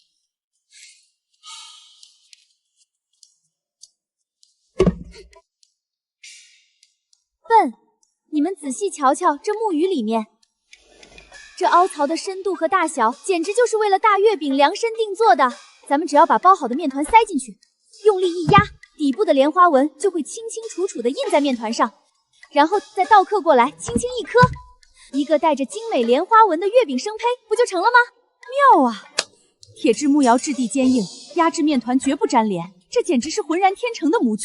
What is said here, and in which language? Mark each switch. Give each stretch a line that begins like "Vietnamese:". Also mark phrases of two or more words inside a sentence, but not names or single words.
Chinese: 笨！你們仔細瞧瞧這木魚裡面，這凹槽的深度和大小，簡直就是為了大月餅量身定做的。咱們只要把包好的麵團塞進去，用力一壓，底部的蓮花紋就會清清楚楚地印在麵團上，然後再倒刻過來，輕輕一磕，一個帶着精美蓮花紋的月餅生胚，不就成了嗎？妙啊！鐵製木窯質地堅硬，壓制麵團絕不粘連，這簡直是渾然天成的模具。